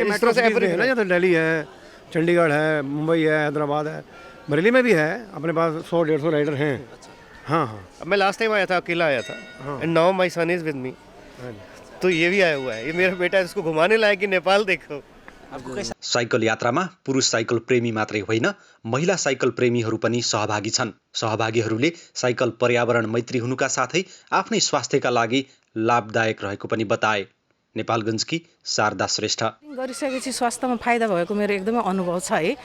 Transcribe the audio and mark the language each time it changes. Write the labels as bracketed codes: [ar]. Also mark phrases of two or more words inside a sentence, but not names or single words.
[hi] इस तरह से है ना, जैसे दिल्ली है, चंडीगढ़ है, मुंबई है, हैदराबाद है, बरेली में भी है। अपने पास 100-150 राइडर हैं। हाँ हाँ, मैं [en] last time [hi] आया था, अकेला आया था। [en] And now my son is with me. [hi] तो ये भी आया हुआ है, ये मेरा बेटा है, इसको घुमाने लायक कि नेपाल देखो। [ne] साइकल यात्रामा पुरुष साइकल प्रेमी मात्रै होइन, महिला साइकल प्रेमीहरू पनि सहभागी छन्। सहभागीहरूले साइकल पर्यावरण मैत्री हुनुका साथै आफ्नै स्वास्थ्यका लागि लाभदायक रहेको पनि बताए। नेपालगञ्जकी शारदा श्रेष्ठ। गरिसकेपछि स्वास्थ्यमा फाइदा भएको मेरो एकदमै अनुभव छ है।